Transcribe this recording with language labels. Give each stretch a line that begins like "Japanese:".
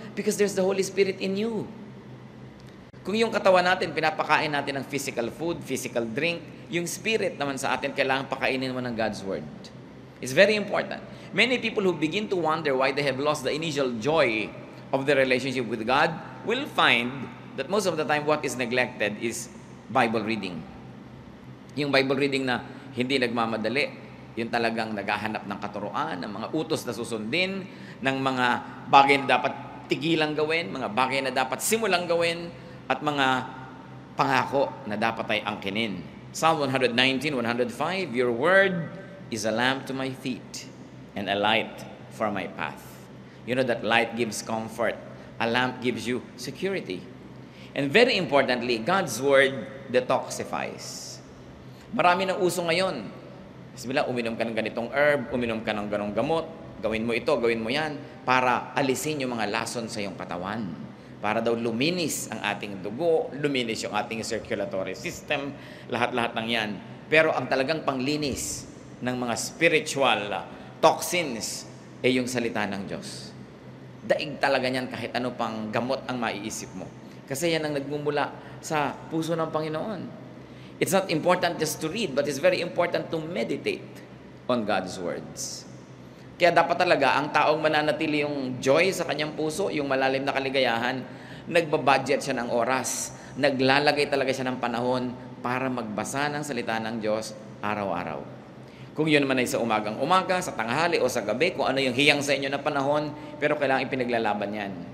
English: Because there's the Holy Spirit in you.
Filipino: Kung yung katawan natin, pinapakain natin ng physical food, physical drink, yung spirit naman sa atin, kailangan pakainin mo ng God's Word.
English: It's very important. Many people who begin to wonder why they have lost the initial joy of their relationship with God will find that most of the time what is neglected is Bible reading.
Filipino: Yung Bible reading na hindi nagmamadali, yung talagang naghahanap ng katuruan, ng mga utos na susundin, ng mga bagay na dapat tigilang gawin, mga bagay na dapat simulang gawin, at mga pangako na dapat ay angkinin.
English: Psalm 119, 105, your word is a lamp to my feet and a light for my path. You know that light gives comfort. A lamp gives you security. And very importantly, God's Word detoxifies.
Filipino: Marami ng uso ngayon. Bismillah, uminom ka ng ganitong herb, uminom ka ng ganong gamot, gawin mo ito, gawin mo yan, para alisin yung mga lason sa iyong katawan. Para daw luminis ang ating dugo, luminis yung ating circulatory system, lahat-lahat ng yan. Pero ang talagang panglinis ng mga spiritual toxins ay yung salita ng Diyos. Daig talaga niyan kahit ano pang gamot ang maiisip mo. Kasi yan ang nagmumula sa puso ng Panginoon.
English: It's not important just to read, but it's very important to meditate on God's words.
Filipino: Kaya dapat talaga ang taong mananatili yung joy sa kanyang puso, yung malalim na kaligayahan, nagbabudget siya ng oras, naglalagay talaga siya ng panahon para magbasa ng salita ng Diyos araw-araw. Kung yun naman ay sa umagang-umaga, sa tanghali o sa gabi, kung ano yung hiyang sa inyo na panahon, pero kailangan ipinaglalaban yan.